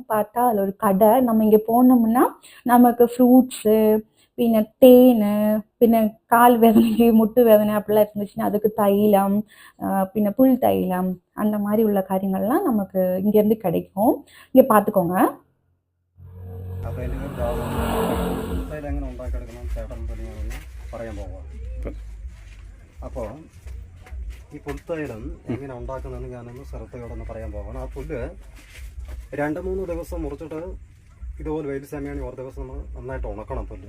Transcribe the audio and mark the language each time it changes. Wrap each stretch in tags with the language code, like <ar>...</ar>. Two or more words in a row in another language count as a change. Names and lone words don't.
<ta>பார்த்தா அதில் ஒரு கடை. நம்ம இங்கே போனோம்னா நமக்கு ஃப்ரூட்ஸு, பின்ன தேன், பின்ன கால் வேதனைக்கு முட்டு வேதனை அப்படிலாம் இருந்துச்சுன்னா அதுக்கு தைலம், பின்ன புல் தைலம், அந்த மாதிரி உள்ள காரியங்கள்லாம் நமக்கு இங்கேருந்து கிடைக்கும். இங்கே பார்த்துக்கோங்க.</ta> <ml>അപ്പോൾ എനിക്ക് പുൽത്തൈലം എങ്ങനെ ഉണ്ടാക്കിയെടുക്കണം ചേട്ടൻ പണിയാണെന്ന് പറയാൻ പോകാം. അപ്പോൾ ഈ പുൽത്തൈലം എങ്ങനെ ഉണ്ടാക്കുന്നതെന്ന് ഞാനൊന്ന് ശ്രദ്ധയോടൊന്ന് പറയാൻ പോകണം. ആ പുല്ല് 2-3 ദിവസം മുറിച്ചിട്ട് ഇതുപോലെ വെയിൽ സമയമാണെങ്കിൽ ഒരു ദിവസം നമ്മൾ നന്നായിട്ട് ഉണക്കണം പുല്ല്.</ml>